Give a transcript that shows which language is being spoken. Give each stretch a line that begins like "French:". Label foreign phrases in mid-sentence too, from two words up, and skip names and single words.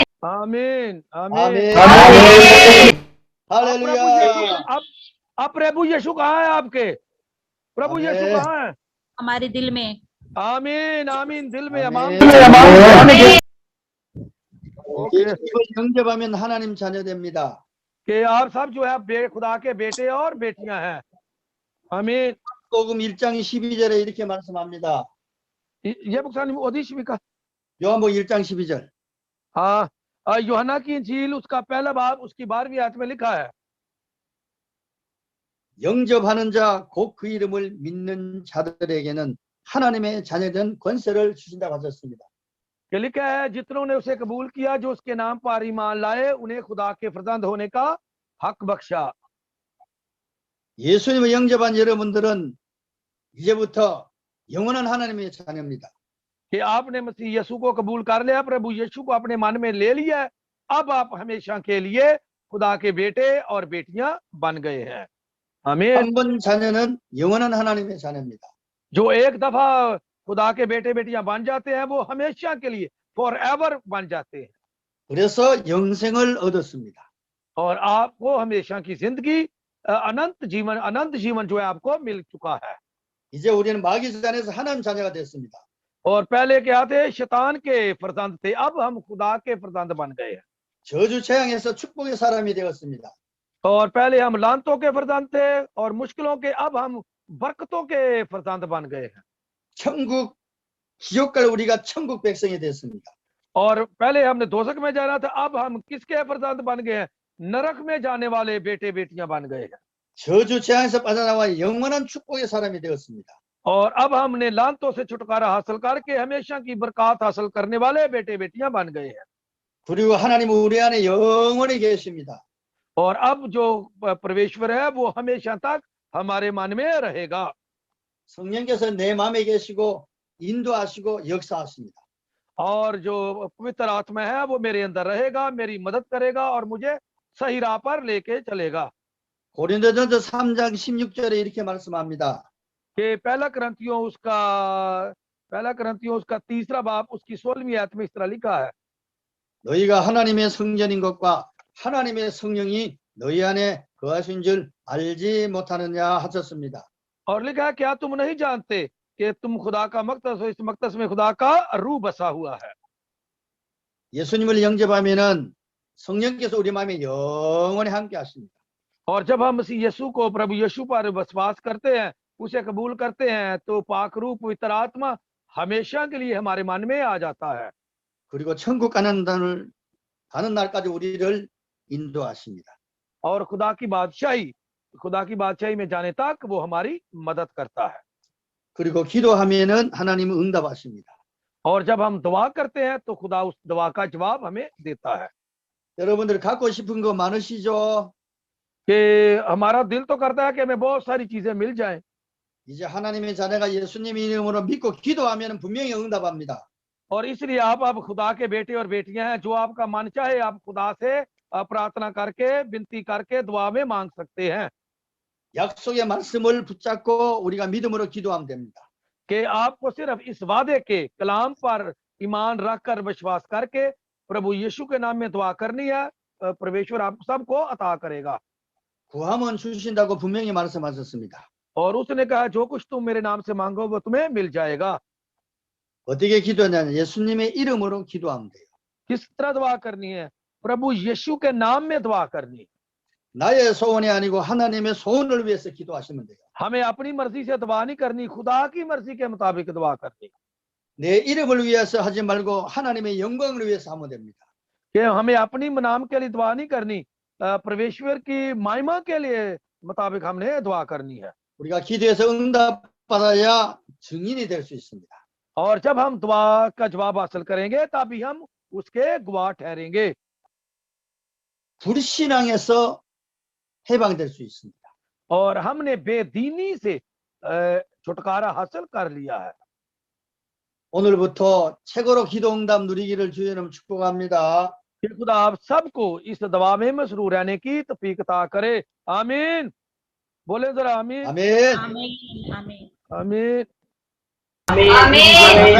Hindi: आमीन आमीन आमीन। हालेलुया। अब प्रभु यीशु कहाँ है आपके? प्रभु यीशु आमीन। कहाँ है? हमारे दिल में। आमीन आमीन। दिल में
Korean: 아멘.
Hindi: अमान ओके
Korean: 예수님을 영접하면 하나님 자녀됩니다.
Hindi: कि आप सब जो है खुदा के बेटे और बेटियां हैं। आमीन।
Korean: 요한복음 1장 12절에 이렇게 말씀합니다.
Hindi: ये बुखारी में ओदिशमिका
Korean: 요한복음 1장 12절.
Hindi: हाँ यूहन्ना की इंजील उसका पहला बाब उसकी 12वीं आयत में लिखा है
Korean: 영접하는 자 곧 그 이름을 믿는 자들에게는 하나님의 자녀된 권세를 주신다고 하셨습니다.
Hindi: कि लिखा है जितनों ने उसे कबूल किया जो उसके नाम पर ईमान लाए उन्हें खुदा के फरजंद होने का हक बख्शा।
Korean: 예수님을 영접한 여러분들은 이제부터 영원한 하나님의 자녀입니다.
Hindi: कि आपने मसीह यीशु को कबूल कर लिया, प्रभु यीशु को अपने मन में ले लिया, अब आप हमेशा के लिए खुदा के बेटे और बेटियां बन गए हैं। आमीन।
Korean: 한 번 자녀는 영원한 하나님의 자녀입니다.
Hindi: जो एक दफा खुदा के बेटे बेटियां बन जाते हैं वो हमेशा के लिए
English: for ever
Hindi: बन जाते हैं
Korean: 그래서 영생을 얻었습니다.
Hindi: और आपको हमेशा की जिंदगी अनंत जीवन जो है आपको मिल चुका है।
Korean: 이제 우리는 마귀 잔에서 하나님 자녀가 됐습니다.
Hindi: और पहले क्या थे? शैतान के फरजंद थे, अब हम खुदा के फरजंद बन गए हैं।
Korean: 저주 재앙에서 축복의 사람이 되었습니다.
Hindi: और पहले हम लानतों के फरजंद थे और मुश्किलों के, अब हम बरकतों के फरजंद बन गए हैं।
Korean: 천국 지옥 갈 우리가 천국 백성이 됐습니다.
Hindi: और पहले हमने दोजख में जाना था, अब हम किसके फरजंद बन गए हैं? नरक में जाने वाले बेटे बेटियां बन गए हैं।
Korean: 저주 재앙에서 빠져나와 영원한 축복의 사람이 되었습니다.
Hindi: और अब हमने लानतों से छुटकारा हासिल करके हमेशा की बरकत हासिल करने वाले बेटे बेटियां बन गए हैं।
Korean: 그리고 하나님은 우리 안에 영원히 계십니다.
Hindi: और अब जो परमेश्वर है वो हमेशा तक हमारे मन में रहेगा।
Korean: 성령께서 내 마음에 계시고 인도하시고 역사하십니다.
Hindi: और जो पवित्र आत्मा है वो मेरे अंदर रहेगा, मेरी मदद करेगा और मुझे सही राह पर लेके चलेगा।
Korean: 고린도전서 3장 16절에 이렇게 말씀합니다.
Hindi: कि पहला करंथियों उसका 3रा बाब उसकी 16वीं आयत में इस तरह लिखा है
Korean: 너희가 하나님의 성전인 것과 하나님의 성령이 너희 안에 거하신 줄 알지 못하느냐 하셨습니다.
Hindi: और लिखा है क्या तुम नहीं जानते कि तुम खुदा का मकदस हो, इस मकदस में खुदा का रूह बसा हुआ है।
Korean: 예수님을 영접하면은 성령께서 우리 마음에 영원히 함께 하십니다.
Hindi: और जब हम मसीह यीशु को प्रभु यीशु पर विश्वास करते हैं, उसे कबूल करते हैं, तो पाक रूह पवित्र आत्मा हमेशा के लिए हमारे मन में आ जाता है।
Korean: 그리고 천국 가는 날까지 우리를 인도하십니다.
Hindi: और खुदा की बादशाही खुदा की बादशाही में जाने तक वो हमारी मदद करता है।
Korean: 그리고 기도하면은 하나님은 응답하십니다.
Hindi: और जब हम दुआ करते हैं तो खुदा उस दुआ का जवाब हमें देता है।
Korean: 여러분들 갖고 싶은 거 많으시죠?
Hindi: कि हमारा दिल तो करता है कि हमें बहुत सारी चीजें मिल जाएं,
Korean: 이제 하나님의 자녀가 예수님 이름으로 믿고 기도하면 분명히 응답합니다.
Hindi: और इसलिए आप अब खुदा के बेटे और बेटियां हैं। जो आपका मन चाहे आप खुदा से प्रार्थना करके विनती करके दुआ में मांग सकते हैं।
Korean: 약속의 말씀을 붙잡고 우리가 믿음으로 기도하면 됩니다.
Hindi: कि आपको सिर्फ इस वादे के कलाम पर ईमान रखकर विश्वास करके प्रभु यीशु के नाम में दुआ करनी है। परमेश्वर आप सबको अता करेगा।
Korean: 구하면 주신다고 분명히 말씀하셨습니다.
Hindi: और उसने कहा जो कुछ तुम मेरे नाम से मांगो वो तुम्हें मिल जाएगा।
Korean: 어떻게 기도하냐면 예수님의 이름으로 기도하면 돼요.
Hindi: किस तरह दुआ करनी है? प्रभु यीशु के नाम में दुआ करनी।
Korean: 나의 소원이 아니고 하나님의 소원을 위해서 기도하시면 돼요.
Hindi: हमें अपनी मर्जी से दुआ नहीं करनी, खुदा की मर्जी के मुताबिक दुआ करनी।
Korean: 내 इ름을 위해서 하지 말고 하나님의 영광을 위해서 하면 됩니다.
Hindi: कि हमें अपनी नाम के लिए दुआ नहीं करनी, परमेश्वर की महिमा के लिए मुताबिक हमने दुआ करनी है।
Korean: 우리가 기도해서 응답받아야 증인이 될 수 있습니다.
Hindi: और जब हम दुआ का जवाब हासिल करेंगे तभी हम उसके गवाह ठहरेंगे।
Korean: 불신앙에서 해방될 수 있습니다.
Hindi: और हमने बेदीनी से छुटकारा हासिल कर लिया है।
Korean: 오늘부터 최고로 기도 응답 누리기를 주의 이름 축복합니다.
Hindi: कि खुदा आप सबको इस दवा में मसरूर रहने की तौफीक अता करे। आमीन। बोले जरा आमीन।
Korean: 아멘.
Hindi: आमीन आमीन आमीन। आमीन।